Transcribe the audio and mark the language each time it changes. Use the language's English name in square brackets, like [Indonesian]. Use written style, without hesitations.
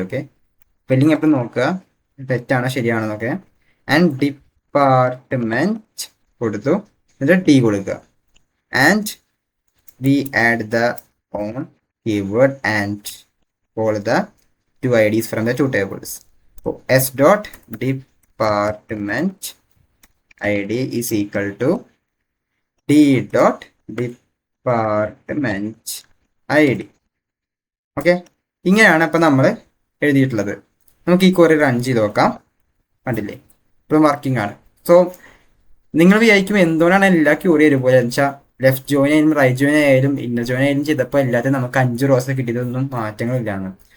[Malayalam] Okay, spelling എപ്പോഴും നോക്കുക തെറ്റാണോ ശരിയാണെന്നൊക്കെ. ആൻഡ് ഡിപ്പാർട്ട്മെന്റ് കൊടുത്തു, എന്നിട്ട് ടി കൊടുക്കുക. [English] And we add the on keyword and call the two IDs from the two tables. So s dot department ID is equal to d dot department ID. [Malayalam] Okay, ഇങ്ങനെയാണ് ഇപ്പം നമ്മൾ എഴുതിയിട്ടുള്ളത്. നമുക്ക് ഈ query run ചെയ്ത് നോക്കാം. കണ്ടില്ലേ, ഇപ്പം വർക്കിംഗ് ആണ്. സോ നിങ്ങൾ വിചാരിക്കും എന്തുകൊണ്ടാണ് എല്ലാ ക്യൂറി ഒരുപോലെ വെച്ചാൽ ലെഫ്റ്റ് ജോയിൻ ആയാലും റൈറ്റ് ജോയിൻ ആയാലും ഇന്നർ ജോയിൻ ആയാലും ചെയ്തപ്പോൾ അല്ലാതെ നമുക്ക് 5 റോസ് കിട്ടിയതൊന്നും മാറ്റങ്ങളില്ലാന്ന്.